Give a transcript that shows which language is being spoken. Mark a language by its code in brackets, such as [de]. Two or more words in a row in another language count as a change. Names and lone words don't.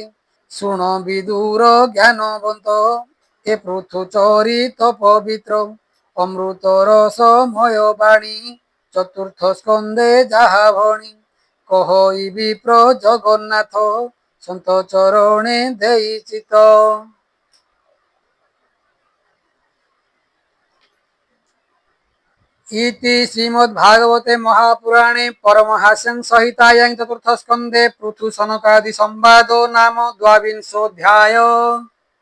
[or] ଶୁଣ ବିଦୁର ଜ୍ଞାନବନ୍ତ, ଏ ପୃଥୁ ଚରିତ ପବିତ୍ର। ଅମୃତ ରସମୟ ବାଣୀ, ଚତୁର୍ଥ ସ୍କନ୍ଧେ ଯାହା ଭଣି। କହଇ ବିପ୍ର ଜଗନ୍ନାଥ, ସନ୍ତ ଚରଣେ ଦେଇ ଚିତ। [sa] इति श्रीमद्भागवते महापुराणे परमहास्यं सहितायां चतुर्थ स्कन्धे पृथु सनकादि संवादो नाम द्वाविंशोऽध्यायः।